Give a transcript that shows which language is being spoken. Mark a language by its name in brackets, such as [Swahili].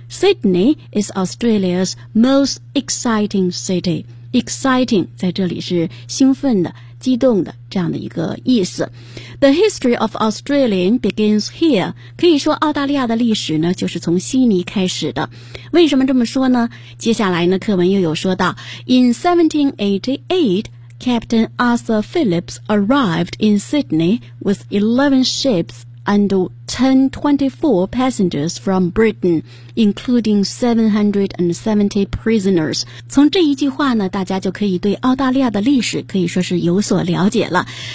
[English] Sydney is Australia's most exciting city. [Chinese] Exciting 在这里是兴奋的、激动的这样的一个意思。 [English] The history of Australia begins here. [Chinese] 可以说澳大利亚的历史呢就是从悉尼开始的。为什么这么说呢？接下来呢课文又有说到 [English] In 1788 Captain Arthur Phillips arrived in Sydney with 11 ships and 1024 passengers from Britain, including 770 prisoners. [Chinese] 从这一句话呢，大家就可以对澳大利亚的历史可以说是有所了解了。